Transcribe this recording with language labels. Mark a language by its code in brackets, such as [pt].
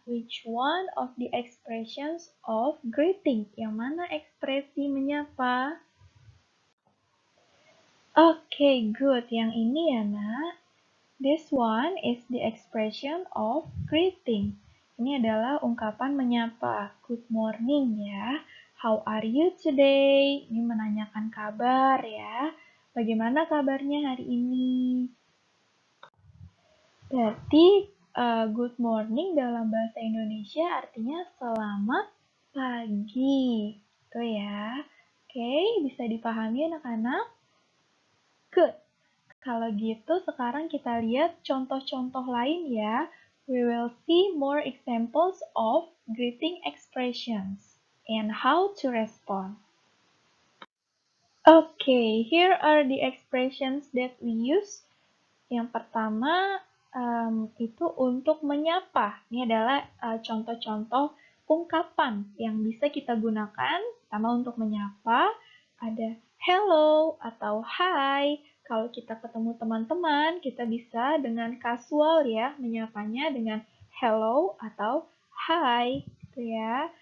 [en] Which one of the expressions of greeting? [id] Yang mana ekspresi menyapa? [en] Okay, good. [id] Yang ini ya nak. [en] This one is the expression of greeting. [id] Ini adalah ungkapan menyapa. Good morning ya. [en] How are you today? [id] Ini menanyakan kabar ya. Bagaimana kabarnya hari ini? Berarti good morning dalam bahasa Indonesia artinya selamat pagi. Itu ya. Oke, bisa dipahami anak-anak? Good. Kalau gitu sekarang kita lihat contoh-contoh lain ya. [en] We will see more examples of greeting expressions and how to respond. Okay, here are the expressions that we use. [id] Yang pertama itu untuk menyapa. Ini adalah contoh-contoh ungkapan yang bisa kita gunakan. Pertama untuk menyapa, ada hello atau hi. Kalau kita ketemu teman-teman, kita bisa dengan casual ya, menyapanya dengan hello atau hi, gitu ya.